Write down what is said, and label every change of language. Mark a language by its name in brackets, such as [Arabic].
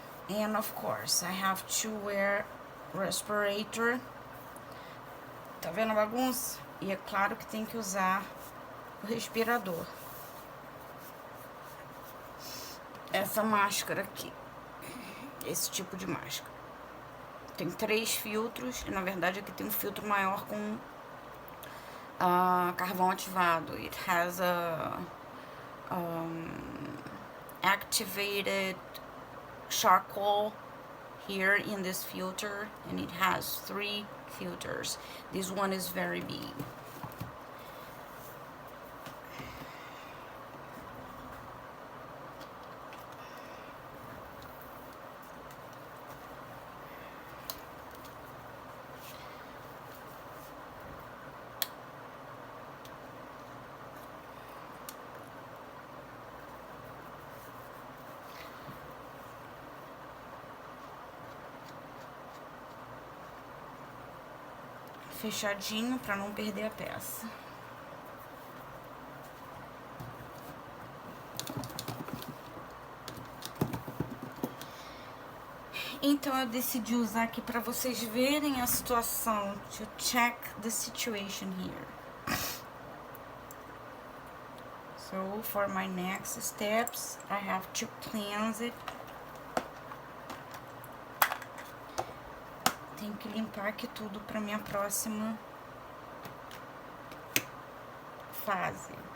[English] And of course, I have to wear respirator. [Portuguese] Tá vendo a bagunça? E é claro que tem que usar o respirador. Essa máscara aqui. Esse tipo de máscara. Tem 3 filtros. E na verdade aqui tem um filtro maior com carvão ativado. [English] It has a activated charcoal here in this filter, and it has 3 filters. This one is very big. [Portuguese] Fechadinho para não perder a peça. Então eu decidi usar aqui para vocês verem a situação, [English] to check the situation here. So for my next steps, I have to cleanse it. [Portuguese] Tenho que limpar aqui tudo para minha próxima fase.